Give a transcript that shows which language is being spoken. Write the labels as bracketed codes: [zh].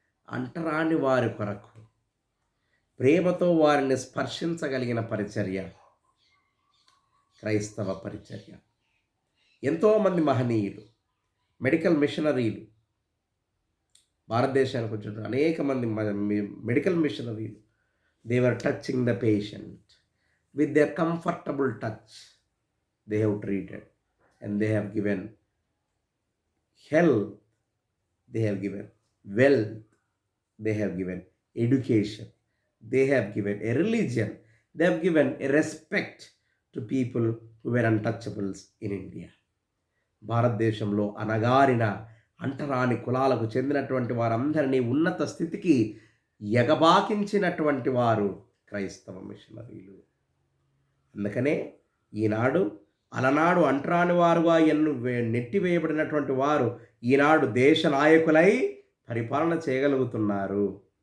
[te] అంటరాని వారి కొరకు ప్రేమతో వారిని స్పర్శించగలిగిన పరిచర్య క్రైస్తవ పరిచర్య. ఎంతోమంది మహనీయులు, మెడికల్ మిషనరీలు భారతదేశానికి వచ్చిన అనేక మంది medical మిషనరీలు [en] They were touching the patient. With their comfortable touch, they have treated, and they have given health, they have given wealth, they have given education, they have given a religion, they have given a respect to people who were untouchables in India. [te] భారతదేశంలో అనగారిన అంటరాని కులాలకు చెందినటువంటి వారందరినీ ఉన్నత స్థితికి ఎగబాకించినటువంటి వారు క్రైస్తవ మిషనరీలు. అందుకనే ఈనాడు అలనాడు అంటరాని వారుగా నెట్టివేయబడినటువంటి వారు ఈనాడు దేశ నాయకులై పరిపాలన చేయగలుగుతున్నారు.